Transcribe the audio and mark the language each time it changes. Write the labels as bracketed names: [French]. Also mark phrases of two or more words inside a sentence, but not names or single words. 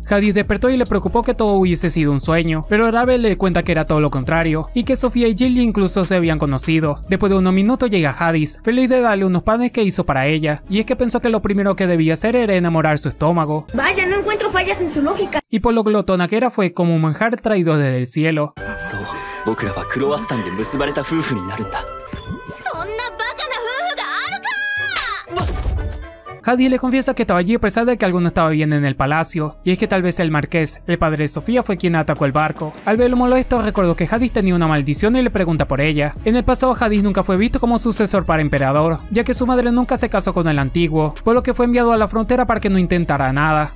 [Spanish] Hadis despertó y le preocupó que todo hubiese sido un sueño, pero Rave le cuenta que era todo lo contrario, y que Sofía y Jill incluso se habían conocido. Después de unos minutos llega Hadis, feliz de darle unos panes que hizo para ella, y es que pensó que lo primero que debía hacer era enamorar su estómago. Vaya, no encuentro fallas en su lógica. Y por lo glotona que era, fue como un manjar traído desde el cielo. [Japanese] そう、僕らはクロワッサンで結ばれた夫婦になるんだ。そんなバカな夫婦があるか。 [Spanish] Hadis le confiesa que estaba allí a pesar de que algo no estaba bien en el palacio, y es que tal vez el marqués, el padre de Sofía, fue quien atacó el barco. Al verlo molesto, recordó que Hadis tenía una maldición y le pregunta por ella. En el pasado, Hadis nunca fue visto como sucesor para emperador, ya que su madre nunca se casó con el antiguo, por lo que fue enviado a la frontera para que no intentara nada.